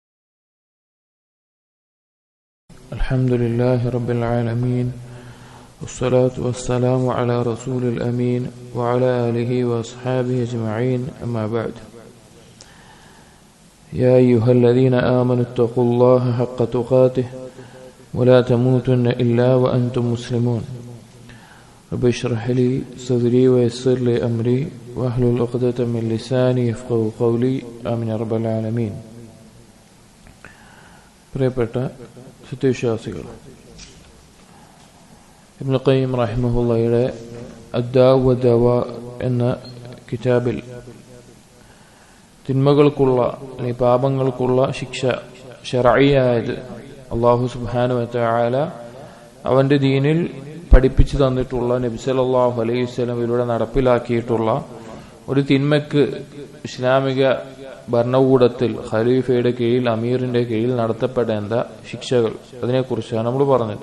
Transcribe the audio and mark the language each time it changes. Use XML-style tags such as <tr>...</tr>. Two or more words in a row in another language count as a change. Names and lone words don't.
<ar>الحمد لله رب العالمين والصلاة والسلام على رسوله الأمين وعلى آله وأصحابه أجمعين أما بعد. يا أيها الذين آمنوا اتقوا الله حق تقاته ولا تموتن إلا وأنتم مسلمون. رب اشرح لي صدري ويسر لي أمري واحلل عقدة من لساني يفقهوا قولي آمين يا رب العالمين.</ar> <ml>പ്രിയപ്പെട്ട സത്യവിശ്വാസികൾ, ഇബ്നു ഖയ്യിം റഹിമഹുള്ളയുടെ അദ്ദാഉ വദ്ദവാ എന്ന കിതാബിൽ തിന്മകൾക്കുള്ള അല്ലെങ്കിൽ പാപങ്ങൾക്കുള്ള ശിക്ഷ ശർഈയായത്</ml> <ar>الله سبحانه وتعالى</ar> <ml>അവന്റെ ദീനിൽ പഠിപ്പിച്ചു തന്നിട്ടുള്ള നബി</ml> <ar>صلى الله عليه وسلم</ar> <ml>നടപ്പിലാക്കിയിട്ടുള്ള ഒരു തിന്മയ്ക്ക് ഇസ്ലാമിക ഭരണകൂടത്തിൽ ഖലീഫയുടെ കീഴിൽ അമീറിന്റെ കീഴിൽ നടത്തപ്പെടേണ്ട ശിക്ഷകൾ, അതിനെക്കുറിച്ചാണ് നമ്മൾ പറഞ്ഞത്.</ml>